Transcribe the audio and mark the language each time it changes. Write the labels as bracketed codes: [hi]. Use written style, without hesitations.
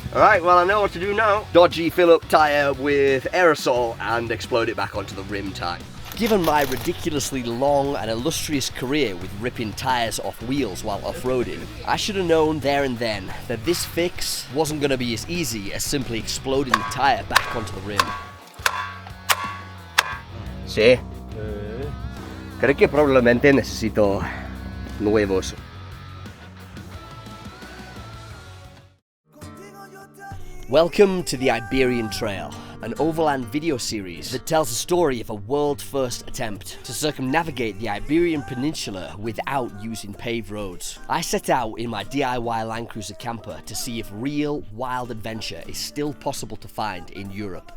[en] Alright, well I know what to do now. Dodgy fill up tyre with aerosol and explode it back onto the rim tyre. Given my ridiculously long and illustrious career with ripping tyres off wheels while off-roading, I should have known there and then that this fix wasn't going to be as easy as simply exploding the tyre back onto the rim. [es] Sí. Creo que probablemente necesito nuevos. [en] Welcome to the Iberian Trail, an overland video series that tells the story of a world-first attempt to circumnavigate the Iberian Peninsula without using paved roads. I set out in my DIY Land Cruiser camper to see if real, wild adventure is still possible to find in Europe.